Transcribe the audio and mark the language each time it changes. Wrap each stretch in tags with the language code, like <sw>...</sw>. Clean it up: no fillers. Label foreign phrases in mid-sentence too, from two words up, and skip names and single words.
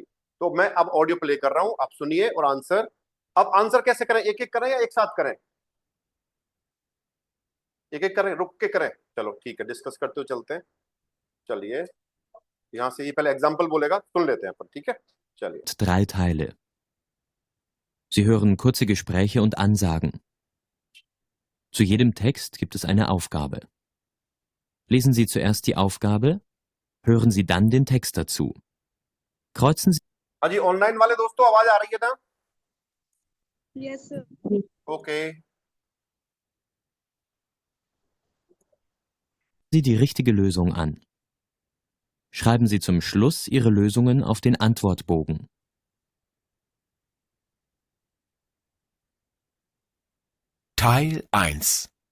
<hi>तो मैं अब ऑडियो प्ले कर रहा हूं, आप सुनिए और आंसर। अब आंसर कैसे करें, एक एक करें या एक साथ करें? एक एक करें, रुक के करें? चलो ठीक है, डिस्कस करते हुए चलते हैं। चलिए, यहां से ये पहले एग्जाम्पल बोलेगा, सुन लेते हैं अपन। ठीक है, चलिए।</hi> <de>3 Teile. Sie hören kurze Gespräche und Ansagen. Zu jedem Text gibt es eine Aufgabe. Lesen Sie zuerst die Aufgabe, hören Sie dann den Text dazu. Kreuzen</de> <hi>हाँ जी, ऑनलाइन वाले दोस्तों आवाज आ रही है ना?</hi> <en>Yes, sir.</en> <hi>ओके।</hi> <de>Sie die richtige Lösung an. Schreiben Sie zum Schluss Ihre Lösungen auf den Antwortbogen. Teil 1.</de>